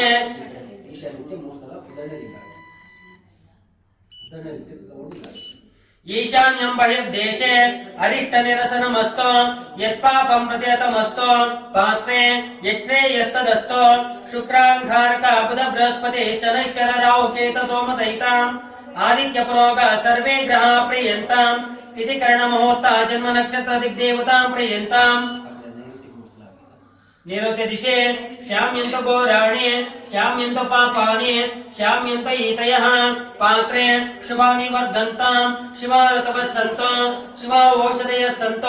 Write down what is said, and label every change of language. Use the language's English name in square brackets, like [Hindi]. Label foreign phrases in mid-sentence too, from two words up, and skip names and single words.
[Kannada] ಈಶಾನ್ಯಕ್ಕೆ 3 ಸಲ [Sanskrit] ಈಶಾನ್ಯಂ ಬಹಿರ್ದೇಶೆ ಅರಿಷ್ಟ ನಿರಸನಮಸ್ತೋ ಯತ್ಪಾಪಂ ಪ್ರತಿಹತಮಸ್ತೋ ಪಾತ್ರೆ ಯಚ್ಛ್ರೇಯಸ್ತದಸ್ತೋ ಶುಕ್ರಾಂಗಾರಕ ಬುಧ ಬೃಹಸ್ಪತಿ ಶನೈಶ್ಚರ ರಾಹು ಕೇತ ಸೋಮ ಸಹಿತಾಂ ಆದಿತ್ಯ ಪುರೋಗ ಸರ್ವೇ ಗ್ರಹ ಪ್ರಿಯಂತಾಂ ತಿಥಿಕರಣ ಮುಹೂರ್ತ ಜನ್ಮ ನಕ್ಷತ್ರ ದಿಗ್ದೇವತಾಂ ಪ್ರಿಯಂತಾಂ. ನೈಋತ್ಯ ದಿಶೆ ಶ್ಯಾಮ್ಯಂತ ಘೋರಾಣಿ ಶ್ಯಾಮ್ಯಂತ ಪಾಪಾನಿ ಶ್ಯಾಮ್ಯಂತ ಈತಯಃ ಪಾತ್ರೆ ಶುಭಾನಿ ವರ್ಧಂತಾಂ ಶಿವಾ ಋತವಃ ಸಂತೋ ಶಿವಾ ಓಷಧಯಃ ಸಂತೋ